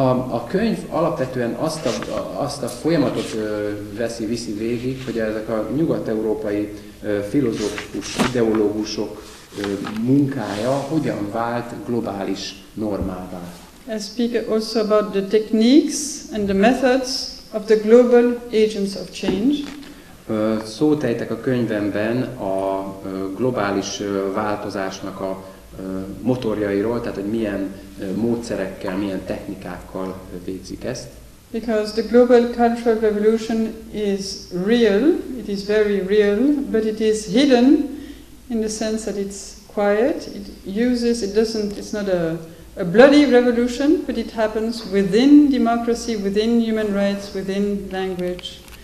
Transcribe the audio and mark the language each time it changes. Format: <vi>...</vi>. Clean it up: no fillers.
<hu>A könyv alapvetően azt a folyamatot viszi végig, hogy ezek a nyugat-európai filozófus, ideológusok munkája hogyan vált globális normává.</hu> <en>I speak also about the techniques and the methods of the global agents of change.</en> <hu>Szót ejtek a könyvemben a globális változásnak a motorjairól, tehát hogy milyen módszerekkel, milyen technikákkal végzik ezt.</hu> <en>Because the global cultural revolution is real, it is very real, but it is hidden in the sense that it's quiet. It's not a bloody revolution, but it happens within democracy, within human rights, within language.</en>